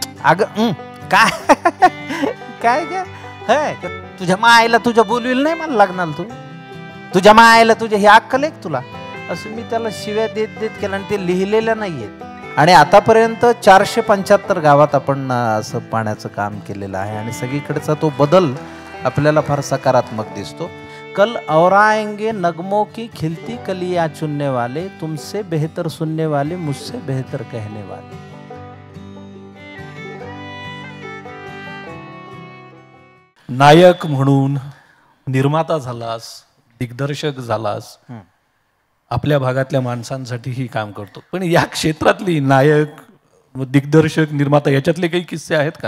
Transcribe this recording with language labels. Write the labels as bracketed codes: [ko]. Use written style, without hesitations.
[mr] अगं काय काय काय तुझ्या मायला तुझ्या बोलविल नाही मला लागणार तुझ्या मायला तुझ्या हे अक्कल आहे तुला असं मी त्याला शिव्या देत देत केलं आणि ते लिहिलेल्या नाही आहेत. आणि आतापर्यंत 475 गावात आपण असं पाण्याचं काम केलेलं आहे आणि सगळीकडचा तो बदल आपल्याला फार सकारात्मक दिसतो. [hi] कल और आएंगे नगमों की खिलती कलियां चुनने वाले, तुमसे बेहतर सुनने वाले, मुझसे बेहतर कहने वाले. [mr] नायक म्हणून निर्माता झालास, दिग्दर्शक झालास, आपल्या भागातल्या माणसांसाठीही काम करतो. पण या क्षेत्रातली नायक, दिग्दर्शक, निर्माता याच्यातले काही किस्से आहेत का?